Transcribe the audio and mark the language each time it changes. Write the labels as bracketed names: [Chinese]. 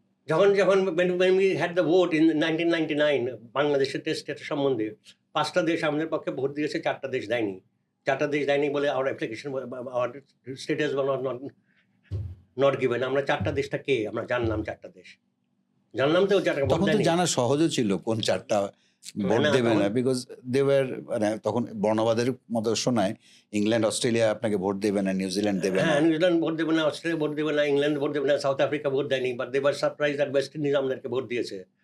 [Bangla] আর কি যখন [English] when we had the vote in 1999 [Bangla] বাংলাদেশের টেস্ট সম্বন্ধে, 5টা দেশ আমাদের পক্ষে ভোট দিয়েছে, 4টা দেশ দেয়নি। 4টা দেশ দেয়নি বলে [English] our application, our status was not given. [Bangla] আমরা 4টা দেশটা কে আমরা জানলাম, 4টা দেশ জানলাম, তো 4টা ভোট তখন তো দেয়নি। জানা সহজও ছিল কোন 4টা ভোট না, দেবে না, তখন- বিকজ দেওয়ার মানে তখন বর্ণবাদের মতো শোনায় ইংল্যান্ড অস্ট্রেলিয়া আপনাকে ভোট দেবে না, নিউজিল্যান্ড দেবে না। হ্যাঁ, নিউজিল্যান্ড ভোট দেবে না, অস্ট্রেলিয়া ভোট দেবে না, ইংল্যান্ড ভোট দেবে না, সাউথ আফ্রিকা ভোট দেয়নি, [English] but they were surprised that [Bangla] West Indies আমাদেরকে ভোট দিয়েছে।